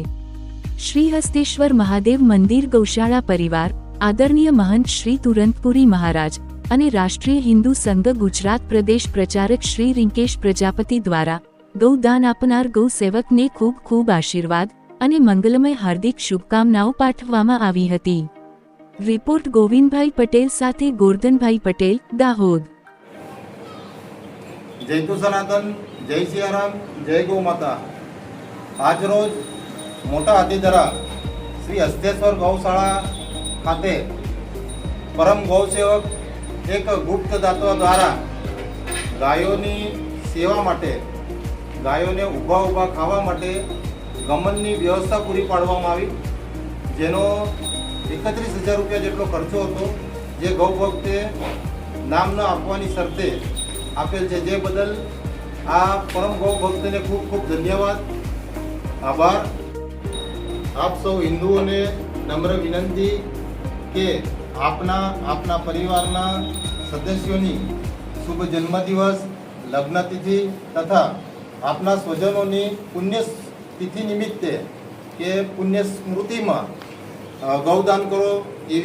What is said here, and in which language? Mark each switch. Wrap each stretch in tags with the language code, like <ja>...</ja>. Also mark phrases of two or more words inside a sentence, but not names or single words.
<gu>શ્રી હસ્તેશ્વર મહાદેવ મંદિર ગૌશાળા પરિવાર આદરણીય મહંત શ્રી તુરંતપુરી મહારાજ અને રાષ્ટ્રીય હિન્દુ સંઘ ગુજરાત પ્રદેશ પ્રચારક શ્રી રિંકેશ પ્રજાપતિ દ્વારા ગૌદાન આપનાર ગૌ સેવકને ખૂબ ખૂબ આશીર્વાદ અને મંગલમય હાર્દિક શુભકામનાઓ પાઠવવામાં આવી હતી। રિપોર્ટ ગોવિંદભાઈ પટેલ સાથે ગોરધનભાઈ પટેલ, દાહોદ।</gu> <hi>जय तु सनातन, जय सियाराम, जय गौ माता।</hi> <gu>આજ રોજ મોટા હાથીદરા શ્રી હસ્તેશ્વર ગૌશાળા ખાતે પરમ ગૌસેવક એક ગુપ્ત દાતા દ્વારા ગાયોની સેવા માટે ગાયોને ઊભા ઊભા ખાવા માટે ગમનની વ્યવસ્થા પૂરી પાડવામાં આવી, જેનો 31,000 રૂપિયા જેટલો ખર્ચો હતો, જે ગૌ ભક્તે નામ ન આપવાની શરતે આપેલ છે। જે બદલ આ પરમ ગૌ ભક્તને ખૂબ ખૂબ ધન્યવાદ, આભાર। આપ સૌ હિન્દુઓને નમ્ર વિનંતી કે આપના પરિવારના સદસ્યોની શુભ જન્મદિવસ, લગ્નતિથિ તથા આપના સ્વજનોની પુણ્યતિથિ નિમિત્તે કે પુણ્ય સ્મૃતિમાં ગૌદાન કરો એવી પ્રાર્થના।</gu>